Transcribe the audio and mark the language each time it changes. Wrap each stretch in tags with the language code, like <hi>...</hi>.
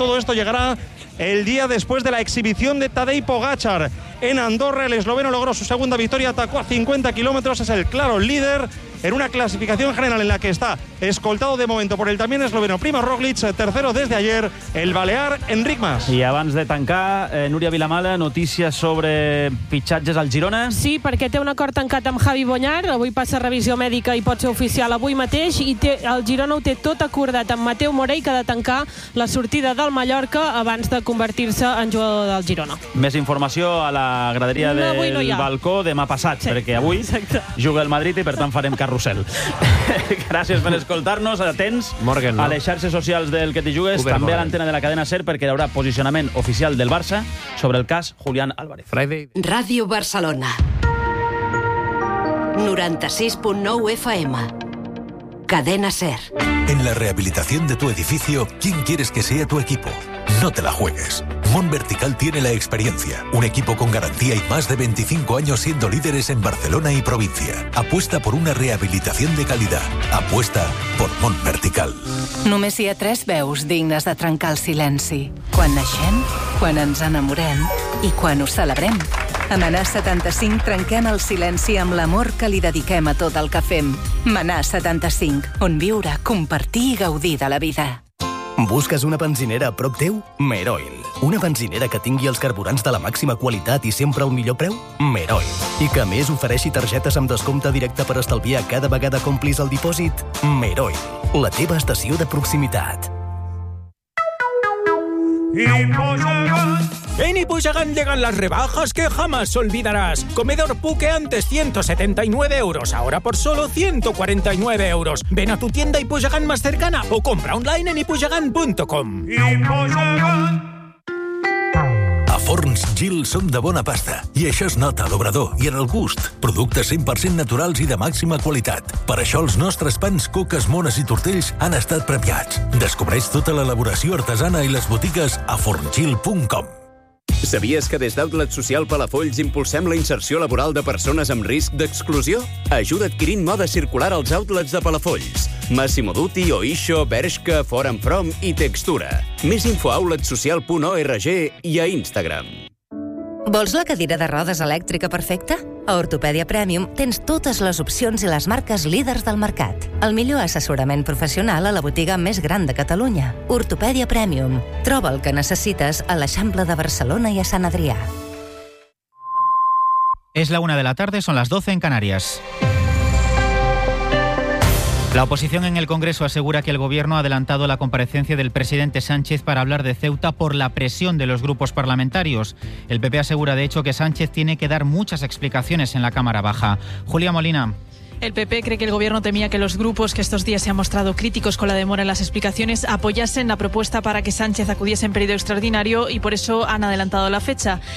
<es>Todo esto llegará el día después de la exhibición de Tadej Pogačar en Andorra. El esloveno logró su segunda victoria, atacó a 50 kilómetros, es el claro líder en una clasificación general en la que está escoltado de momento por el también esloveno Primoz Roglic, tercero desde ayer el balear Enric Mas.</es> <ca>I abans de tancar, Núria Vilamala, notícies sobre fitxatges al Girona. Sí, perquè té un acord tancat amb Javi Boñar, avui passa revisió mèdica i pot ser oficial avui mateix, i té, el Girona ho té tot acordat amb Mateu Morey, que ha de tancar la sortida del Mallorca abans de convertir-se en jugador del Girona. Més informació a la graderia del balcó demà passat, sí, perquè avui juga el Madrid i per tant farem carrusel. Gràcies per escoltar-nos, atents Morgan, no? A les xarxes socials del que t'hi jugues, Uber, també a l'antena de la cadena SER, perquè hi haurà posicionament oficial del Barça sobre el cas Julián Álvarez. Friday. Ràdio Barcelona 96.9 FM. Cadena SER.</ca> <es>En la rehabilitación de tu edificio, ¿quién quieres que sea tu equipo? No te la juegues. Monvertical tiene la experiencia. Un equipo con garantía y más de 25 años siendo líderes en Barcelona y provincia. Apuesta por una rehabilitación de calidad. Apuesta por Monvertical.</es> <ca>Només hi ha tres veus dignes de trencar el silenci. Quan naixem, quan ens enamorem i quan ho celebrem. A Manà 75 trenquem el silenci amb l'amor que li dediquem a tot el que fem. Manà 75, on viure, compartir i gaudir de la vida. Busques una benzinera a prop teu? Meroil. Una benzinera que tingui els carburants de la màxima qualitat i sempre al millor preu? Meroil. I que a més ofereixi targetes amb descompte directe per estalviar cada vegada que omplis el dipòsit? Meroil. La teva estació de proximitat.</ca> <es>En Hipoyagán llegan las rebajas que jamás olvidarás. Comedor Puque, antes 179 euros, ahora por solo 149 euros. Ven a tu tienda Hipoyagán más cercana o compra online en hipoyagán.com.</es> <ca>Forns Gil són de bona pasta, i això es nota a l'obrador i en el gust. Productes 100% naturals i de màxima qualitat. Per això els nostres pans, coques, mones i tortells han estat premiats. Descobreix tota l'elaboració artesana i les botigues a forngil.com. Sabies que des d'Outlet Social Palafolls impulsem la inserció laboral de persones amb risc d'exclusió? Ajuda adquirint moda circular als outlets de Palafolls. Massimo Dutti, Oisho, Bershka, For & From i Textura. Més info a outletsocial.org i a Instagram. Vols la cadira de rodes elèctrica perfecta? A Ortopèdia Premium tens totes les opcions i les marques líders del mercat. El millor assessorament professional a la botiga més gran de Catalunya. Ortopèdia Premium. Troba el que necessites a l'Eixample de Barcelona i a Sant Adrià. És la 1</ca> <es>de la tarde,</es> <ca>són les 12 en Canàries.</ca> <es>La oposición en el Congreso asegura que el gobierno ha adelantado la comparecencia del presidente Sánchez para hablar de Ceuta por la presión de los grupos parlamentarios. El PP asegura, de hecho, que Sánchez tiene que dar muchas explicaciones en la Cámara Baja. Julia Molina. El PP cree que el gobierno temía que los grupos que estos días se han mostrado críticos con la demora en las explicaciones apoyasen la propuesta para que Sánchez acudiese en periodo extraordinario y por eso han adelantado la fecha.</es>